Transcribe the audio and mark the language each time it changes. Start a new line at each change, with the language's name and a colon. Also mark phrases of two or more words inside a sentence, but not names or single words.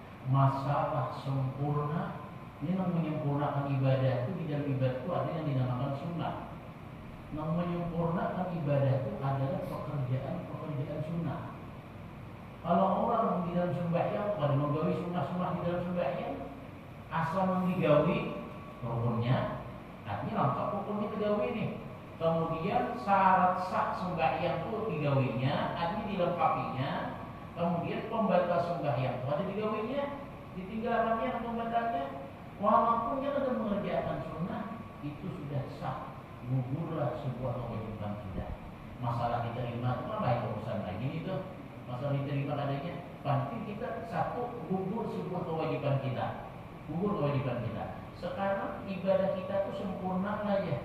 Indonesian: masalah sempurna. Ini menyempurnakan ibadah itu, di dalam ibadah itu ada yang dinamakan sunnah. Menyempurnakan ibadah itu adalah pekerjaan sunnah.
Banjar: Kalau orang di dalam sembahyang pada menggawi sunnah-sunnah di dalam sembahyang, asal menggawi rukunnya, artinya lengkap hukumnya digawi nih. Kemudian syarat sah sembahyang itu digawinya, artinya dilengkapinya. Kemudian pembatal sembahyang itu ada digawinya, ditinggalkannya atau pembatalnya.
Indonesian: Walaupun dia sudah mengerjakan sunnah, itu sudah sah, gugurlah sebuah kewajiban kita. Masalah diterima itu kan lain urusan lagi itu. Masalah diterima adanya, pasti kita satu gugur sebuah kewajiban kita, Sekarang ibadah kita itu sempurna aja.